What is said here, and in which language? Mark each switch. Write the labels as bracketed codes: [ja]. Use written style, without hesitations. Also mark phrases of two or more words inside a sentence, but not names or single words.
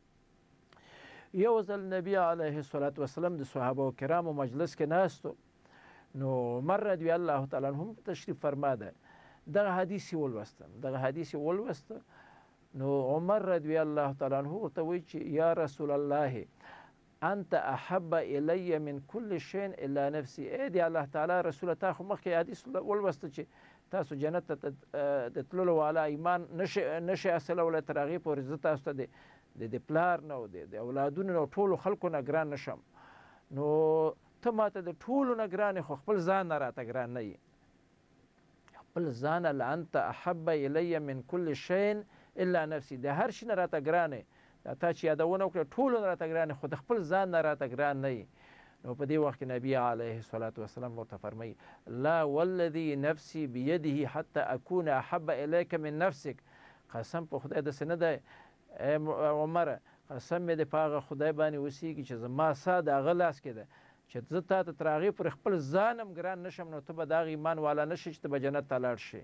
[ps] یو ځل نبی [ar] علیه الصلاة والسلام [ps] د صحابه کرامو مجلس کې ناستو، نو عمر [ar] رضی الله تعالی عنه [ps] تشریف فرما ده، دغه حدیث ولوسته. نو عمر [ar] رضی الله تعالی عنه [ps] ورته وایي چې [ar] یا رسول الله انت احب الی من کل شیء الا نفسی. [ps] ای دی الله تعالی رسول، تا خو مخکې حدیث ولوسته چې تاسو جنت ته د تللو والا ایمان نشئ حاصلولی تر هغې پورې زه تاسو ته د پلار نه او د اولادونو نه ټولو خلکو نه ګران نشم. نو ته ماته د ټولو نه ګران خو خپل ځان نه راته ګران نه یې، خپل ځان [ar] لانت احب الی من کل شیء الا نفسی، [ps] د هر شي نه راته ګران یې، تا چې یادونه وکړه ټولو نه راته ګران یې خو د خپل ځان نه راته ګران نه یې. نو په دې وخت کې نبی [ar] علیه الصلاة والسلام [ps] ورته فرمایي [ar] لا والذي نفسی بیده حتی اکون احب الیک من نفسک. [ps] قسم په خدای داسې نه دی ای عمره، قسم مې د په هغه خدای باندې اوسیږي چې زما ساه د هغه لاس کې ده چې زه تا ته تر هغې پورې خپل ځان هم ګران نشم، نو ته به د هغه ایمان والا نه شې چې ته به جنت ته لاړ شې.